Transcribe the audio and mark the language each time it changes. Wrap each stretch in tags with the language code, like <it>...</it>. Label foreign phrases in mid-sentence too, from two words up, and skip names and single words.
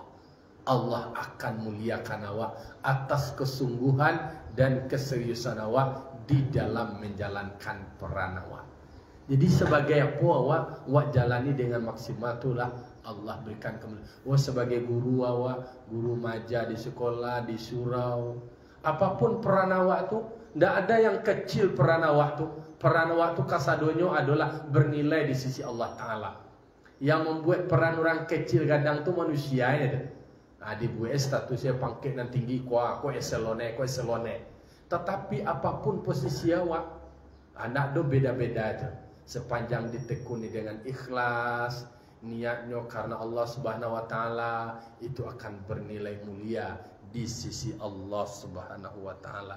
<id>Allah akan muliakan awak atas kesungguhan dan keseriusan awak di dalam menjalankan peran awak. Jadi sebagai apa awak jalani dengan maksimal itulah Allah berikan kemuliaan. Sebagai guru awak, guru maja di sekolah, di surau, apapun peran awak tu, tidak ada yang kecil peran awak tu. Peran awak tu kasadonyo adalah bernilai di sisi Allah Taala. Yang membuat peran orang kecil kadang tu manusianya. Dibuat statusnya pangkat dan tinggi, ko eselone. Tetapi apapun posisi awak, anak do beda-beda aja. Sepanjang ditekuni dengan ikhlas, niatnya karena Allah Subhanahu wa taala, itu akan bernilai mulia di sisi Allah Subhanahu wa taala.</id>